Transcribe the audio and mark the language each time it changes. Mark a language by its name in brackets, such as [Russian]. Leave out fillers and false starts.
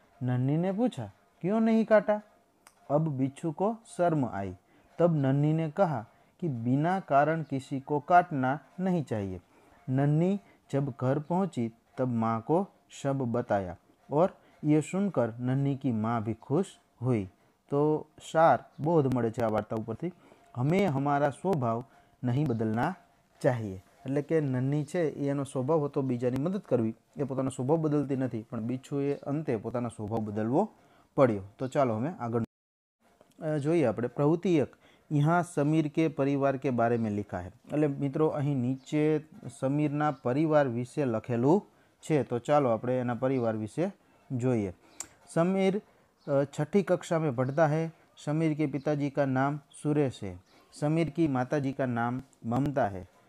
[Hindi] नन्ही ने पूछा क्यों नहीं काटा. अब बिच्छू को शर्म आई. तब नन्ही ने कहा कि बिना कारण किसी को काटना नहीं चाहिए. नन्ही जब घर पहुंची तब माँ को सब बताया और ये सुनकर नन्ही की माँ भी खुश हुई. तो सार बोध [Gujarati] મળે છે આ વાર્તા ઉપરથી. [Hindi] हमें हमारा स्वभाव नहीं बदलना चाहिए. [Gujarati] એટલે કે નન્હી છે એનો સ્વભાવ હતો બીજાની મદદ કરવી, એ પોતાનો સ્વભાવ બદલતી નથી, પણ બિચ્છુએ અંતે પોતાનો સ્વભાવ બદલવો પડ્યો. તો ચાલો હવે આગળ જોઈએ આપણે. પ્રવૃત્તિ 1. [Hindi] यहाँ समीर के परिवार के बारे में लिखा है. [Gujarati] એટલે મિત્રો અહીં નીચે સમીરના પરિવાર વિશે લખેલું છે. तो ચાલો આપણે એના પરિવાર વિશે જોઈએ. [Hindi] समीर 6ठी कक्षा में पढ़ता है. समीर के पिताजी का नाम सुरेश है. समीर की माताजी का नाम ममता है.